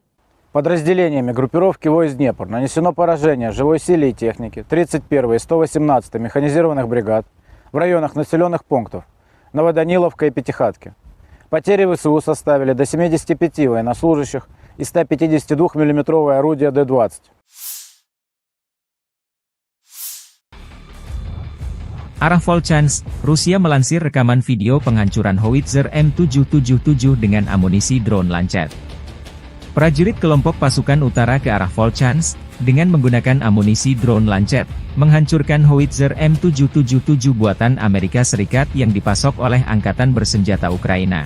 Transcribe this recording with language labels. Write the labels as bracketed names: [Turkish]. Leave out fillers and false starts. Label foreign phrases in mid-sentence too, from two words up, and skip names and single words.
[Russian] Подразделениями группировки войск Днепр нанесено поражение живой силе и технике 31-й и 118-й механизированных бригад в районах населенных пунктов Новоданиловка и Пятихатки. Потери ВСУ составили до 75 военнослужащих и 152 миллиметровое орудие Д-20. [Indonesian] Arah Volchansk, Rusia melansir rekaman video penghancuran howitzer M777 dengan amunisi drone Lancet. Prajurit kelompok pasukan utara ke arah Volchansk, dengan menggunakan amunisi drone Lancet, menghancurkan howitzer M777 buatan Amerika Serikat yang dipasok oleh Angkatan Bersenjata Ukraina.